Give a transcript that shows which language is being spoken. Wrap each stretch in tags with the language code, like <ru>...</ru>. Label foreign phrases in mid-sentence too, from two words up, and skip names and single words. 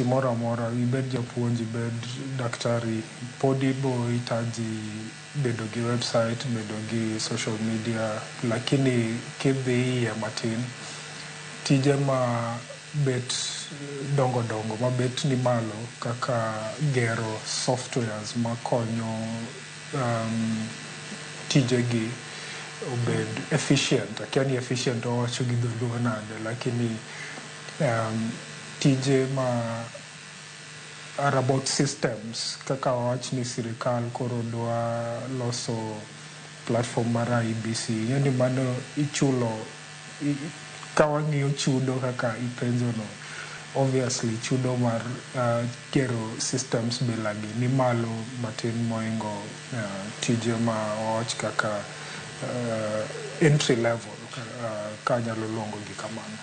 <luo>moro amora ibed japuonj ibed daktari pod ibo itaji bedo gi website bedo gi</luo> <en>social media</en> <luo>lakini kidhi iye matin tije ma bet dongo ma bet ni malo kaka gero softwares makonyo tije gi obed efficient. Akiani efficient owacho gi dholuo nade lakini tije ma</luo> <en>are about systems</en> <luo>kaka wawach ni sirikal koro dwa loso platform mar IBC yani mano ichulo ka wang'iyo chudo kaka ipenjo no obviously chudo mar gero systems bilagi ni malo matin moingo tije ma wawach kaka</luo> <en>entry level</en> <luo>ka nyalo luongo gi kamano.</luo>